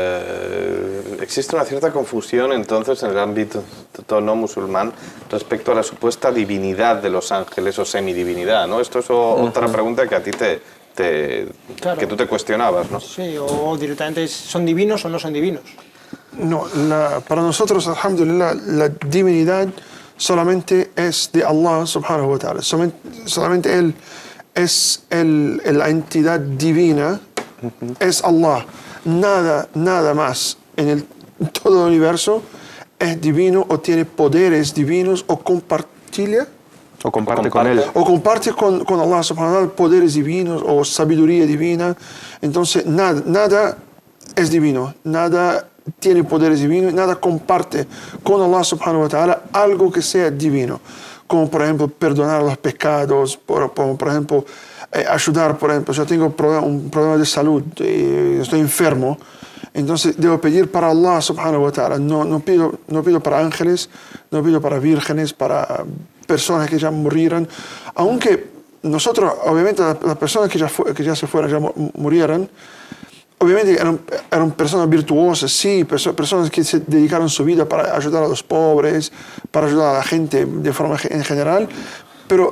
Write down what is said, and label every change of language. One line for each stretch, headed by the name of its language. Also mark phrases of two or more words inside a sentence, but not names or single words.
Spanish: existe una cierta confusión entonces en el ámbito no musulmán respecto a la supuesta divinidad de los ángeles o semidivinidad, ¿no? Esto es otra pregunta que a ti claro, que tú te cuestionabas, ¿no? Sí, o directamente ¿son divinos o no son divinos? No, para nosotros, alhamdulillah, la divinidad solamente es de Allah
Arabic: سبحانه وتعالى.
Spanish: Solamente Él es la entidad divina, es Allah. Nada más en todo el universo es divino o tiene poderes divinos o comparte con Él. O comparte con
Arabic: الله سبحانه وتعالى
Spanish: poderes divinos o sabiduría divina. Entonces nada es divino, nada tiene poderes divinos, nada comparte con
Arabic: الله سبحانه وتعالى
Spanish: algo que sea divino, como por ejemplo perdonar los pecados, por ejemplo ayudar, por ejemplo, yo tengo un problema de salud, estoy enfermo, entonces debo pedir para
Arabic: الله سبحانه وتعالى,
Spanish: no pido para ángeles, no pido para vírgenes, para personas que ya murieran, aunque nosotros, obviamente las personas que ya se fueron, ya murieran, obviamente eran personas virtuosas, sí, personas que se dedicaron su vida para ayudar a los pobres, para ayudar a la gente de forma en general, pero...